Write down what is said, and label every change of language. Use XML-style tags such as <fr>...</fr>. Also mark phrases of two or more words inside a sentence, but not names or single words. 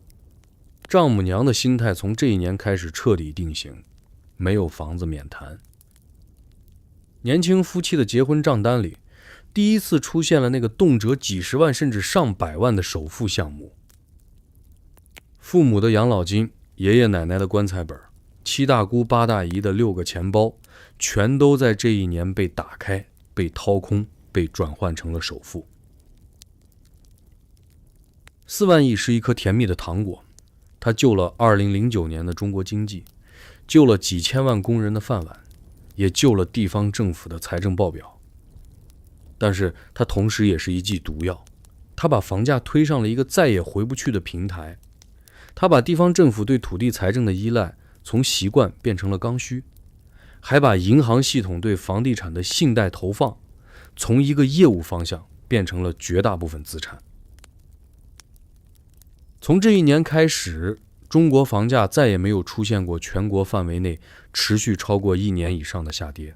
<zh>丈母娘的心態從這一年開始徹底定型，沒有房子免談。年輕夫妻的結婚賬單裡，第一次出現了那個動輒幾十萬甚至上百萬的首付項目。父母的養老金、爺爺奶奶的棺材本、七大姑八大姨的6個錢包，全都在這一年被打開、被掏空、被轉換成了首付。4萬億是一顆甜蜜的糖果，它救了2009年的中國經濟，救了幾千萬工人的飯碗，也救了地方政府的財政報表。但是它同時也是一劑毒藥，它把房價推上了一個再也回不去的平台。它把地方政府對土地財政的依賴從習慣變成了剛需，還把銀行系統對房地產的信貸投放從一個業務方向變成了絕大部分資產。從這一年開始，中國房價再也沒有出現過全國範圍內持續超過1年以上的下跌。</zh>